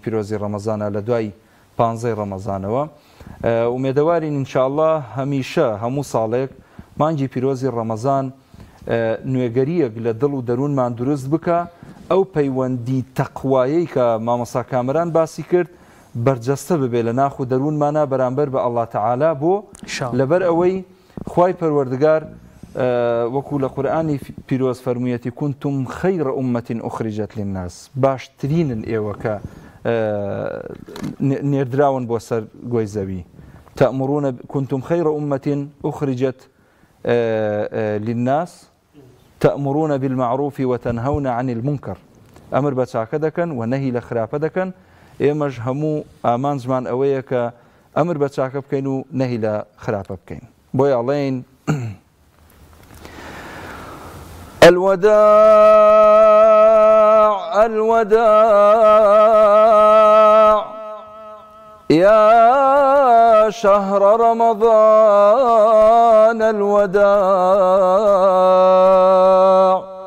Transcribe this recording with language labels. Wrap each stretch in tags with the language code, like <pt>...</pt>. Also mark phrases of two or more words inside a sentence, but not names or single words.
<ckb>پیرۆزی ڕەمەزانە لە دوای 15 ڕەمەزانەوە ومێدەوارین ئینشاءڵڵا هەمیشە هەموو ساڵێک مانگی پیرۆزی ڕەمەزان نوێگەریەک لە دڵ و دەروونمان دروست بکە ئەو پەیوەندی تەقوایەی کە مامۆستا کامەران باسی کرد بەرجەستە ببێ لە ناخ و دەروونمانە بەرامبەر بە</ckb> <ar>ئەڵڵا تەعالا</ar> <ckb>بۆ لەبەر ئەوەی خوای پەروەردگار وەکو لە قورئانی پیرۆز فەرموویەتی</ckb> <ar>كنتم خەیڕ ئومەتین ئوخریجەت للناس</ar> <ckb>باشترینن ئێوە کە نێردراون بۆ سەر گۆی زەوی</ckb> <ar>كنتم خەیڕ ئومەتین ئوخریجەت للناس تأمرون بالمعروف وتنهون عن المنكر</ar> <ckb>ئەمر بە چاکە دەکەن و نەهی لە خراپە دەکەن ئێمەش هەموو ئامانجمان ئەوەیە کە ئەمر بە چاکە بکەین و نەهی لە خراپە بکەین بۆی ئەڵێن</ckb> <ar>الوداع يا شهر رمضان الوداع</ar>